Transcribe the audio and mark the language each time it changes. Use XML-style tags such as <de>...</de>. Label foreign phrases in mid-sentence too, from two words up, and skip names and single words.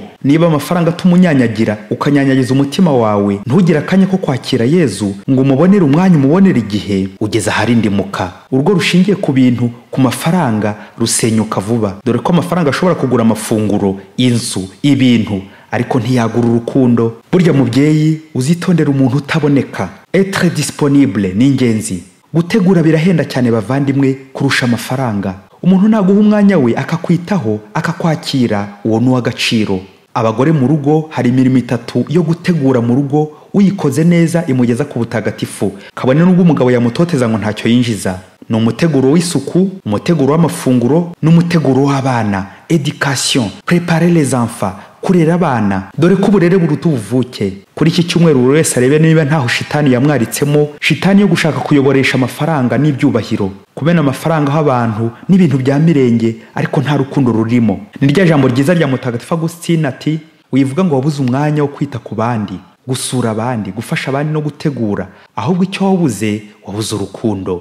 <rw>Niba amafaranga tumunyanyagira ukanyanyagiza umutima wawe, ntugire akanya ko kwakira Yezu ngo umubonere umwanya, umubonere igihe, ugeze aharindimuka. Urwo rushingiye ku bintu, ku mafaranga, rusenyuka vuba. Dore ko amafaranga ashobora kugura amafunguro, inzu, ibintu, ariko ntiyagura urukundo. Burya mubyeyi, uzitondera umuntu utaboneka.</rw> <fr>Être disponible</fr> <rw>ni ingenzi. Gutegura birahenda cyane bavandimwe kurusha amafaranga. Umuntu naguha umwanya we akakwitaho, akakwakira, uwo ni uw'agaciro. Abagore mu rugo hari imirimo 3 yo gutegura mu rugo, uyikoze neza imugeza ku butagatifu, kabone n'ubwo umugabo yamutoteza ngo ntacyo yinjiza. Ni umuteguro w'isuku, umuteguro w'amafunguro, n'umuteguro w'abana.</rw> <fr>Education, préparer les enfants,</fr> <rw>kurera abana. Dore ko uburere buruta ubuvuke. Kuri iki cyumweru buri wese arebe niba ntaho shitani yamwaritsemo, shitani yo gushaka kuyoboresha amafaranga n'ibyubahiro, kumena amafaranga y'abantu n'ibintu bya mirenge, ariko nta rukundo rurimo. Ni rya jambo ryiza rya Mutagatifu Agustina ati, wivuga ngo wabuze umwanya wo kwita ku bandi, gusura abandi, gufasha abandi no gutegura, ahubwo icyo wabuze urukundo.</rw>